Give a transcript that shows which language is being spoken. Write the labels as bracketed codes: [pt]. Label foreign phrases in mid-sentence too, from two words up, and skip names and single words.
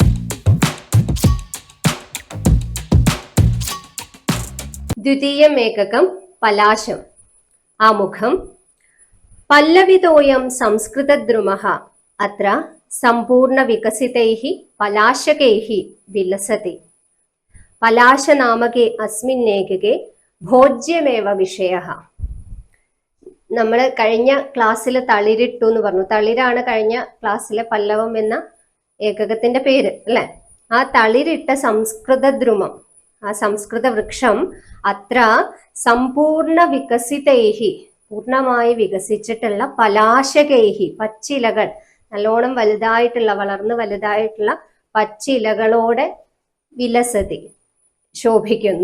[sa] द्वितीयम् एककं पलाशम्। आमुखम्। पल्लवितोऽयं संस्कृतद्रुमः अत्र सम्पूर्णविकसितैः पलाशकैः विलसति। पलाशनामके अस्मिन्नेकके भोज्यमेव विषयः. [ml] നമ്മൾ കഴിഞ്ഞ ക്ലാസ്സിൽ തളിരിട്ടു എന്ന് പറഞ്ഞു. തളിരാണ് കഴിഞ്ഞ ക്ലാസ്സിലെ പല്ലവം എന്ന ഏകകത്തിന്റെ പേര് അല്ലെ. ആ തളിരിട്ട സംസ്കൃത ദ്രുമം, ആ സംസ്കൃത വൃക്ഷം [sa] अत्र सम्पूर्ण विकसितैः, [ml] പൂർണ്ണമായി വികസിച്ചിട്ടുള്ള പലാശകൈഹി, പച്ചിലകൾ, നല്ലോണം വലുതായിട്ടുള്ള, വളർന്ന് വലുതായിട്ടുള്ള പച്ചിലകളോടെ വിലസതി, ശോഭിക്കുന്നു.